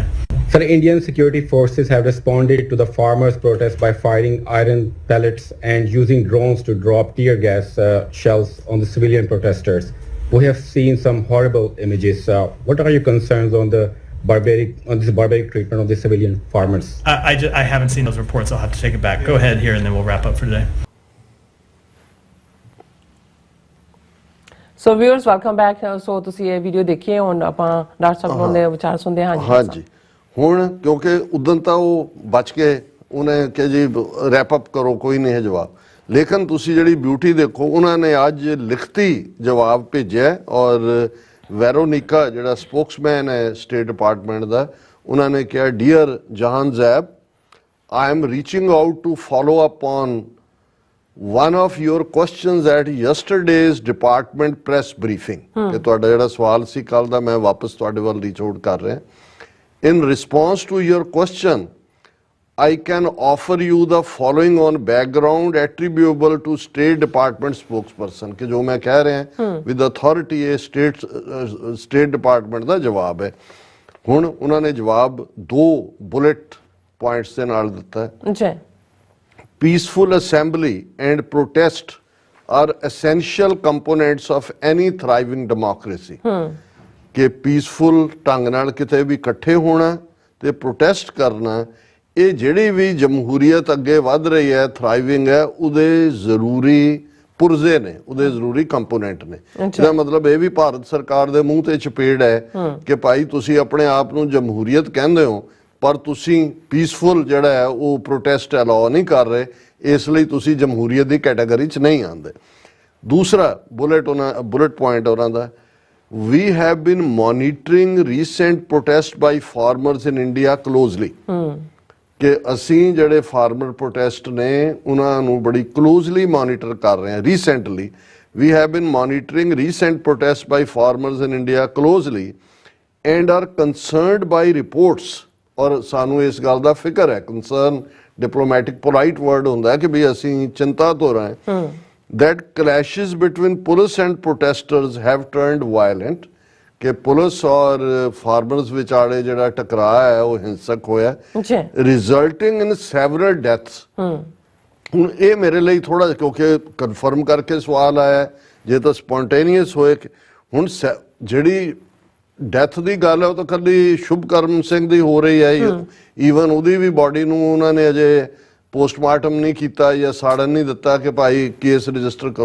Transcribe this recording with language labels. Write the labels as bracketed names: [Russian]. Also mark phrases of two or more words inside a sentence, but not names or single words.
[English] Sir, Indian security forces have responded to the farmers' protest by firing iron pellets and using drones to drop tear gas shells on the civilian protesters. We have seen some horrible images. What are your concerns on this barbaric treatment of the civilian farmers? I haven't seen those reports. I'll have to take it back. Go ahead here and then we'll wrap up for today. So viewers welcome back. [Punjabi] ਸੋ ਤੁਸੀਂ ਇਹ ਵੀਡੀਓ ਦੇਖੀਏ, ਹੁਣ ਆਪਾਂ ਡਾਕਟਰ ਸਾਹਿਬ ਦੇ ਵਿਚਾਰ ਸੁਣਦੇ ਹਾਂ। ਹਾਂਜੀ, ਹੁਣ ਕਿਉਂਕਿ ਉਦੋਂ ਤਾਂ ਉਹ ਬਚ ਕੇ ਉਹਨੇ ਕਿ ਜੀ [English] wrap up [Punjabi] ਕਰੋ, ਕੋਈ ਨਹੀਂ ਹੈ ਜਵਾਬ। ਲੇਕਿਨ ਤੁਸੀਂ ਜਿਹੜੀ ਬਿਊਟੀ ਦੇਖੋ, ਉਹਨਾਂ ਨੇ ਅੱਜ ਲਿਖਤੀ ਜਵਾਬ ਭੇਜਿਆ। ਔਰ ਵੈਰੋਨਿਕਾ ਜਿਹੜਾ ਸਪੋਕਸਮੈਨ ਹੈ ਸਟੇਟ ਡਿਪਾਰਟਮੈਂਟ ਦਾ, ਉਹਨਾਂ ਨੇ ਕਿਹਾ ਡੀਅਰ ਜਹਾਨਜ਼ੈਬ, [English] I am reaching out to follow up on one of your questions at yesterday's department press briefing. [Punjabi] ਕਿ ਤੁਹਾਡਾ ਜਿਹੜਾ ਸਵਾਲ ਸੀ ਕੱਲ ਦਾ, ਮੈਂ ਵਾਪਸ ਤੁਹਾਡੇ ਵੱਲ [English] reach out [Punjabi] ਕਰ ਰਿਹਾ। [English] In response to your question, I can offer you the following on background attributable to State Department spokesperson. [Punjabi] ਕਿ ਜੋ ਮੈਂ ਕਹਿ ਰਿਹਾ [English] with authority [Punjabi] ਇਹ State Department ਦਾ ਜਵਾਬ ਹੈ। ਹੁਣ ਉਹਨਾਂ ਨੇ ਜਵਾਬ 2 [English] bullet points [Punjabi] ਦੇ ਨਾਲ ਦਿੱਤਾ ਹੈ ਜੀ। [English] Peaceful assembly and protest are essential components of any thriving democracy. [Punjabi] ਕਿ ਪੀਸਫੁਲ ਢੰਗ ਨਾਲ ਕਿਤੇ ਵੀ ਇਕੱਠੇ ਹੋਣਾ ਤੇ ਪ੍ਰੋਟੈਸਟ ਕਰਨਾ, ਇਹ ਜਿਹੜੀ ਵੀ ਜਮਹੂਰੀਅਤ ਅੱਗੇ ਵੱਧ ਰਹੀ ਹੈ, ਥਰਾਈਵਿੰਗ ਹੈ, ਉਹਦੇ ਜ਼ਰੂਰੀ ਪੁਰਜ਼ੇ ਨੇ, ਉਹਦੇ ਜ਼ਰੂਰੀ ਕੰਪੋਨੈਂਟ ਨੇ। ਇਹਦਾ ਮਤਲਬ ਇਹ ਵੀ ਭਾਰਤ ਸਰਕਾਰ ਦੇ ਮੂੰਹ ਤੇ ਚਪੇੜ ਹੈ ਕਿ ਭਾਈ ਤੁਸੀਂ ਆਪਣੇ ਆਪ ਨੂੰ ਜਮਹੂਰੀਅਤ ਕਹਿੰਦੇ ਹੋ ਪਰ ਤੁਸੀਂ ਪੀਸਫੁਲ ਜਿਹੜਾ ਹੈ ਉਹ [English] protest allow [Punjabi] ਨਹੀਂ ਕਰ ਰਹੇ, ਇਸ ਲਈ ਤੁਸੀਂ ਜਮਹੂਰੀਅਤ ਦੀ ਕੈਟਾਗਰੀ 'ਚ ਨਹੀਂ ਆਉਂਦੇ। ਦੂਸਰਾ [English] bullet point [Punjabi] ਉਹਨਾਂ ਦਾ, [English] we have been monitoring recent protest by farmers in India closely [Punjabi] ਕਿ ਅਸੀਂ ਜਿਹੜੇ [English] farmer protest [Punjabi] ਨੇ ਉਹਨਾਂ ਨੂੰ ਬੜੀ [English] closely monitor [Punjabi] ਕਰ ਰਹੇ ਹਾਂ। [English] ਰੀਸੈਂਟਲੀ we have been monitoring recent protests by farmers in India closely and are concerned by reports, [Punjabi] ਔਰ ਸਾਨੂੰ ਇਸ ਗੱਲ ਦਾ ਫਿਕਰ ਹੈ, [English] concern diplomatic polite word [Punjabi] ਹੁੰਦਾ ਹੈ ਕਿ ਵੀ ਅਸੀਂ ਚਿੰਤਾਤ ਹੋ ਰਹੇ ਹਾਂ [English] that clashes between police and protesters have turned violent, [Punjabi] ਕਿ ਪੁਲਿਸ ਔਰ ਫਾਰਮਰਸ ਵਿਚਾਲੇ ਜਿਹੜਾ ਟਕਰਾਅ ਹੈ ਉਹ ਹਿੰਸਕ ਹੋਇਆ, [English] resulting in several deaths। [Punjabi] ਹੁਣ ਇਹ ਮੇਰੇ ਲਈ ਥੋੜਾ, ਕਿਉਂਕਿ ਕਨਫਰਮ ਕਰਕੇ ਸਵਾਲ ਆਇਆ, ਜੇ ਤਾਂ ਸਪੌਂਟੇਨੀਅਸ ਹੋਏ। ਹੁਣ ਜਿਹੜੀ ਡੈਥ ਦੀ ਗੱਲ ਹੈ ਉਹ ਤਾਂ ਕੱਲੀ ਸ਼ੁਭਕਰਮ ਸਿੰਘ ਦੀ ਹੋ ਰਹੀ ਹੈ, ਈਵਨ ਉਹਦੀ ਵੀ ਬਾਡੀ ਨੂੰ ਉਹਨਾਂ ਨੇ ਅਜੇ ਪੋਸਟਮਾਰਟਮ ਨਹੀਂ ਕੀਤਾ ਜਾਂ ਸਾੜਨ ਨਹੀਂ ਦਿੱਤਾ ਕਿ ਭਾਈ [English] case register [Punjabi] ਕਰੋ।